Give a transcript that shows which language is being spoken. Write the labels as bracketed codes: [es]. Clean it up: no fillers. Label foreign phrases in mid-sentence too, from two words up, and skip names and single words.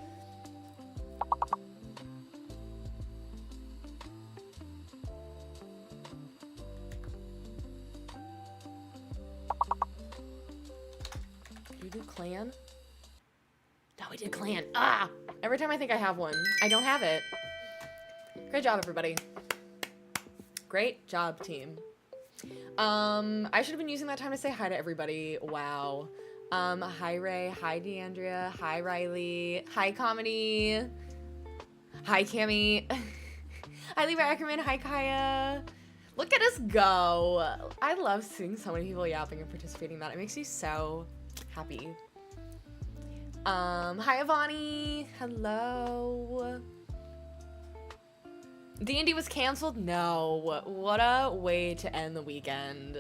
[en] Did we do clan? No, we did clan. Ah! Every time I think I have one, I don't have it. Great job, everybody. Great job, team. I should have been using that time to say hi to everybody. Wow. Hi, Ray. Hi, Deandria. Hi, Riley. Hi, Comedy. Hi, Cami. Hi, Levi Ackerman. Hi, Kaya. Look at us go. I love seeing so many people yapping and participating in that. It makes me so happy. Hi, Avani. Hello. D&D was canceled? No. What a way to end the weekend.